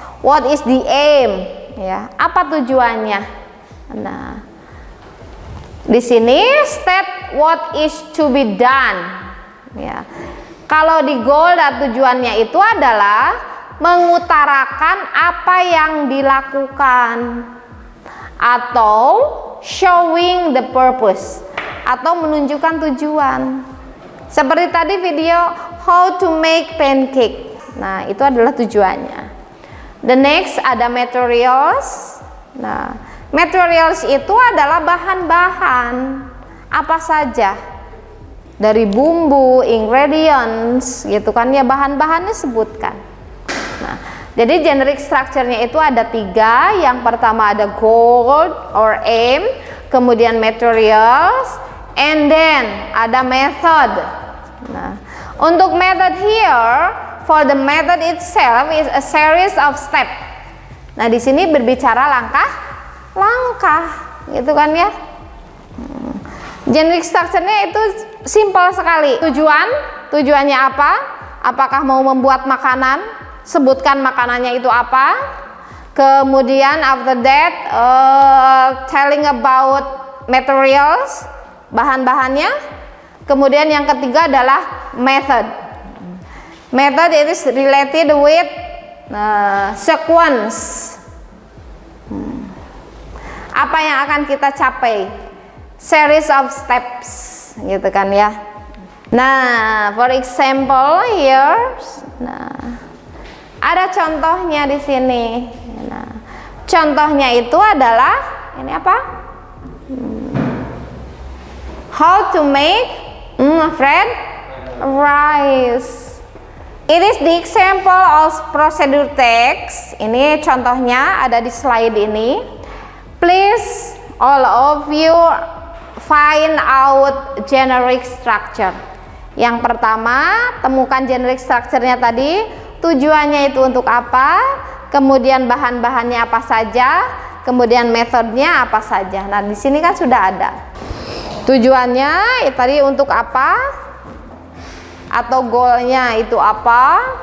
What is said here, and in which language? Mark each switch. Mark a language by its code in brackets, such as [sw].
[en] What is the aim? [id] Ya, apa tujuannya? Nah, di sini [en] state what is to be done. [id] Ya, kalau di goal dan tujuannya itu adalah mengutarakan apa yang dilakukan atau [en] showing the purpose [id] atau menunjukkan tujuan. Seperti tadi [en] video how to make pancake. [id] Nah, itu adalah tujuannya. [en] The next [id] ada materials. Nah, materials itu adalah bahan-bahan apa saja. Dari bumbu, ingredients gitu kan ya, bahan-bahannya sebutkan. Nah, jadi generic structure-nya itu ada 3. Yang pertama ada goal or aim, kemudian materials, [en] and then [id] ada method. Nah, untuk [en] method here, for the method itself is a series of step. [id] Nah, di sini berbicara langkah-langkah, gitu kan ya. Generic structure-nya itu simple sekali. Tujuannya apa? Apakah mau membuat makanan? Sebutkan makanannya itu apa. Kemudian [en] after that telling about materials, bahan-bahannya. [id] Kemudian yang ketiga adalah method. [en] Method it is related with sequence. [id] Apa yang akan kita capai? [en] Series of steps, [id] gitu kan ya. Nah, [en] for example here, [id] nah, ada contohnya di sini. Nah, contohnya itu adalah ini apa? [en] How to make fried rice. It is the example of procedure text. [id] Ini contohnya ada di slide ini. [en] Please all of you find out generic structure. [id] Yang pertama, temukan generic structure-nya tadi. Tujuannya itu untuk apa? Kemudian bahan-bahannya apa saja? Kemudian metodenya apa saja? Nah, di sini kan sudah ada. Tujuannya tadi untuk apa? Atau goalnya itu apa?